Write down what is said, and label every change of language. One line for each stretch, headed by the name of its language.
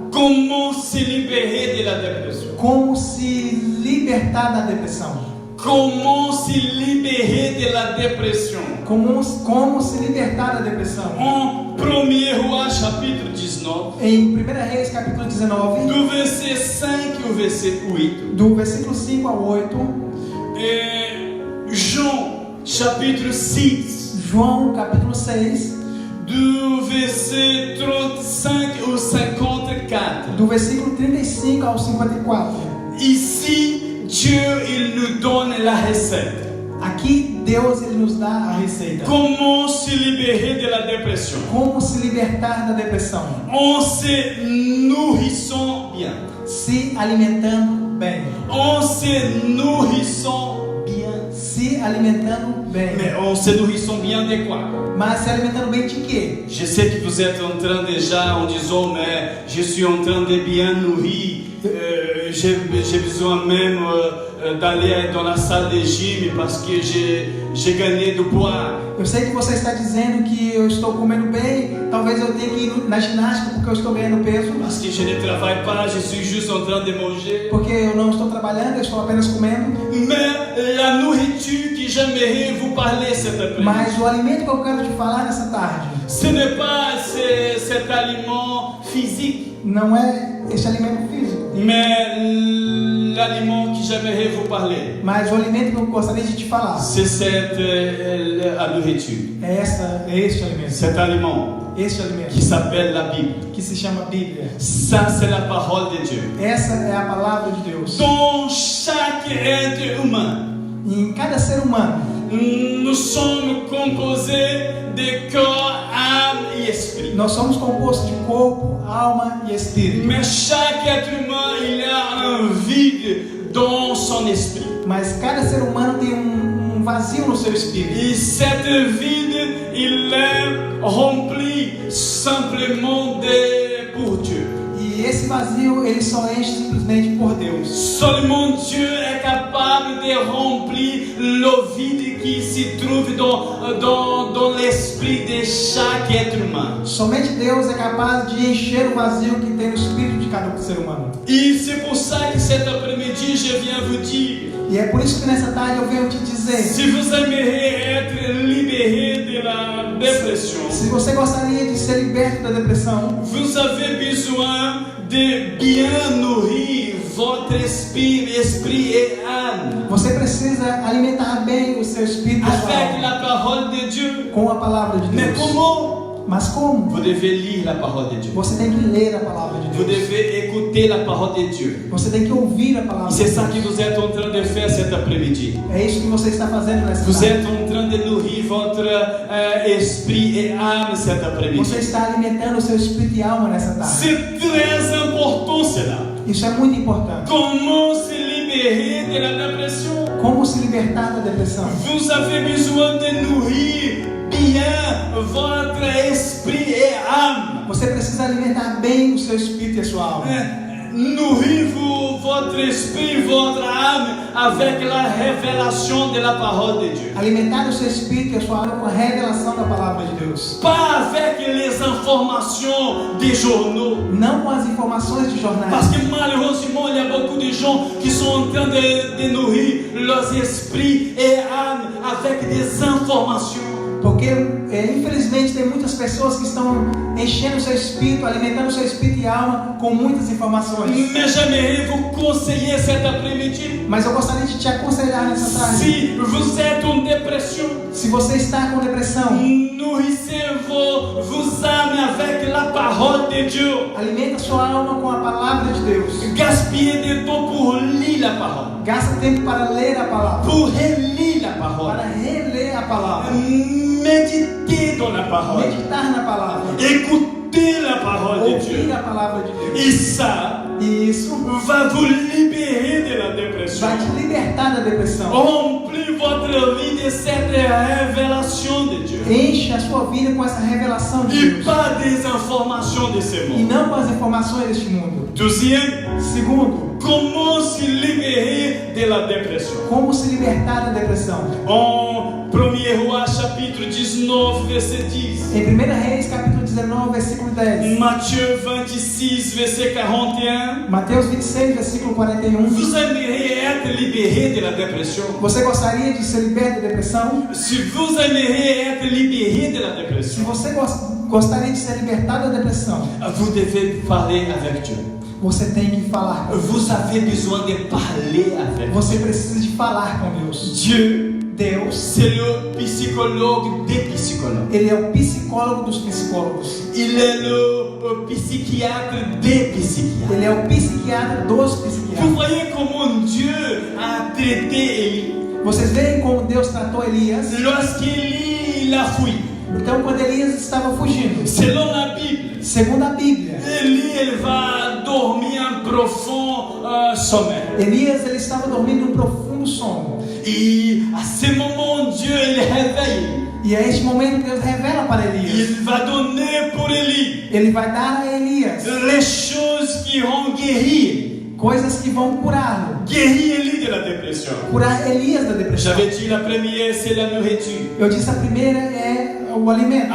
French: comment se libérer de la dépression.
Portuguese: como se libertar da depressão.
French: Comment se libérer de la dépression.
Portuguese: Como se libertar da depressão.
French: En 1er Roi, chapitre 19,
Portuguese: Em 1 Reis, capítulo 19,
French: du verset 5 au verset 8.
Portuguese: do versículo 5 ao 8,
French: Et Jean, chapitre 6,
Portuguese: João, capítulo 6,
French: du verset 35 au 54.
Portuguese: do versículo 35 ao 54.
French: Ici, Dieu, il nous donne la recette.
Portuguese: Aqui Deus ele nos dá a receita.
French: Comment se libérer de la dépression?
Portuguese: Como se libertar da depressão?
French: En se nourrissant bien.
Portuguese: Se alimentando bem.
French: En se nourrissant bien.
Portuguese: Se alimentando bem.
French: Mais en se nourrissant bien de quoi?
Portuguese: Mas se alimentando bem de quê?
French: Je sais que vous êtes en train déjà en disant, mais je suis en train de bien nourrir. J'ai besoin même d'aller dans la salle de gym parce que j'ai gagné du poids.
Portuguese: Eu sei que você está dizendo que eu estou comendo bem. Talvez eu tenha que ir na ginástica porque eu estou ganhando peso.
French: Parce que je ne travaille pas, je suis juste en train de manger.
Portuguese: Porque eu não estou trabalhando, eu estou apenas comendo.
French: Mais la nourriture que j'aimerais vous parler cet après-midi,
Portuguese: Mas o alimento que eu quero te falar nessa tarde
French: ce n'est pas cet aliment physique,
Portuguese: não é esse alimento físico,
French: mais l'aliment que j'aimerais vous parler,
Portuguese: mas o alimento que eu gostaria de te falar
French: c'est la nourriture,
Portuguese: é este alimento.
French: cet aliment
Portuguese: Este
French: qui
Portuguese: alimento
French: s'appelle la Bible.
Portuguese: que se chama Bíblia.
French: Ça, c'est la parole de Dieu.
Portuguese: Essa é a palavra de Deus.
French: Dans chaque être humain,
Portuguese: E em cada ser humano,
French: nous sommes composés de corps, âme et esprit.
Portuguese: nós somos compostos de corpo, alma e espírito.
French: Mais chaque être humain, il a un vide dans son esprit.
Portuguese: Mas cada ser humano tem um vazio no seu espírito.
French: Et cette vide, il est rempli simplement pour Dieu.
Portuguese: E esse vazio, ele só enche simplesmente por Deus.
French: Seulement Dieu est capable de remplir le vide qui se trouve dans l'esprit de chaque être humain.
Portuguese: Somente Deus é capaz de encher o vazio que tem no espírito de cada ser humano.
French: Et c'est pour ça que cet après-midi, je viens vous dire,
Portuguese: E é por isso que nessa tarde eu venho te dizer:
French: si vous aimeriez être libéré de la dépression,
Portuguese: se você gostaria de ser liberto da depressão,
French: vous avez besoin de bien nourrir votre esprit et âme
Portuguese: você precisa alimentar bem o seu espírito e a sua
French: avec
Portuguese: alma
French: la parole de Dieu.
Portuguese: com a palavra de
French: Mais
Portuguese: Deus.
French: comment?
Portuguese: Mas como?
French: Vous devez lire la parole de Dieu.
Portuguese: Você tem que ler a palavra de
French: Vous
Portuguese: Deus.
French: devez écouter la parole de Dieu.
Portuguese: Você tem que ouvir a palavra
French: Et
Portuguese: de
French: c'est ça
Portuguese: Deus.
French: que vous êtes en train de faire cet après-midi.
Portuguese: É isso que você está fazendo nessa
French: Vous
Portuguese: tarde.
French: êtes en train de nourrir votre esprit et âme cet après-midi.
Portuguese: Você está alimentando o seu espírito e alma nessa tarde.
French: C'est très important cela.
Portuguese: Isso é muito importante.
French: Comment se libérer de la dépression?
Portuguese: Como se libertar da depressão?
French: Vous avez besoin de nourrir bien votre esprit et âme.
Portuguese: Você precisa alimentar bem o seu espírito e a sua alma.
French: Nourrez-vous votre esprit, votre âme avec la révélation de la parole de Dieu.
Portuguese: Alimentar o seu espírito e a sua alma com a revelação da palavra de Deus.
French: Pas avec les informations des journaux.
Portuguese: Não com as informações de jornais.
French: Parce que malheureusement, il y a beaucoup de gens qui sont en train de nourrir leurs esprits et âmes avec des informations.
Portuguese: Porque, infelizmente, tem muitas pessoas que estão enchendo o seu espírito, alimentando o seu espírito e alma com muitas informações.
French: Mais j'aimerais vous conseiller cet après-midi.
Portuguese: Mas eu gostaria de te aconselhar nessa tarde.
French: Si vous êtes en dépression,
Portuguese: Se você está com depressão,
French: nourrissez vos âmes avec la parole de Dieu.
Portuguese: alimenta sua alma com a palavra de Deus.
French: Gaspillez du temps pour lire la parole,
Portuguese: Gasta tempo para ler a palavra,
French: pour relire la parole,
Portuguese: para reler a palavra,
French: méditer dans la parole,
Portuguese: meditar na palavra,
French: écouter la parole de
Portuguese: ouvir
French: Dieu.
Portuguese: a palavra de Deus.
French: Et ça
Portuguese: E isso
French: va vous libérer de la dépression.
Portuguese: vai te libertar da depressão.
French: Remplis votre vie de cette révélation de Dieu.
Portuguese: Enche a sua vida com essa revelação de
French: Et
Portuguese: Deus.
French: pas des informations de ce
Portuguese: E
French: monde.
Portuguese: não com as informações deste mundo.
French: Deuxième,
Portuguese: Segundo,
French: comment se libérer de la dépression?
Portuguese: como se libertar da depressão?
French: En 1er Roi chapitre 19 verset 10.
Portuguese: Em 1 Reis, capítulo 19, versículo 10.
French: Matthieu 26 verset 41.
Portuguese: Mateus 26, versículo 41.
French: Vous aimeriez être libéré de la dépression?
Portuguese: Você gostaria de ser liberto da depressão?
French: Si vous aimeriez être libéré de la
Portuguese: Se
French: dépression,
Portuguese: você gostaria de ser libertado da depressão,
French: vous devez parler avec Dieu.
Portuguese: você tem que falar.
French: Vous avez besoin de parler avec
Portuguese: Você precisa de falar com Deus.
French: Dieu.
Portuguese: Deus,
French: C'est le psychologue des psychologues.
Portuguese: Ele é o psicólogo dos psicólogos.
French: Il est le psychiatre des psychiatres.
Portuguese: Ele é o psiquiatra dos
French: Vous
Portuguese: psiquiatras.
French: voyez comment Dieu a traité Élie.
Portuguese: Vocês veem como Deus tratou Elias?
French: Lorsqu'Élie l'a fui,
Portuguese: Então, quando Elias estava fugindo,
French: selon la Bible,
Portuguese: segundo a Bíblia,
French: Élie elle va dormir un profond sommeil.
Portuguese: Elias ele estava dormindo em um profundo sono.
French: Et à ce moment, Dieu il réveille.
Portuguese: E é este momento que Deus revela para Elias.
French: Il va donner pour Élie
Portuguese: Ele vai dar a Elias
French: les choses qui vont guérir.
Portuguese: coisas que vão curá-lo.
French: Guérir Élie de la dépression.
Portuguese: Curar Elias da depressão.
French: J'avais dit la première, c'est la nourriture.
Portuguese: Eu disse a primeira é o alimento.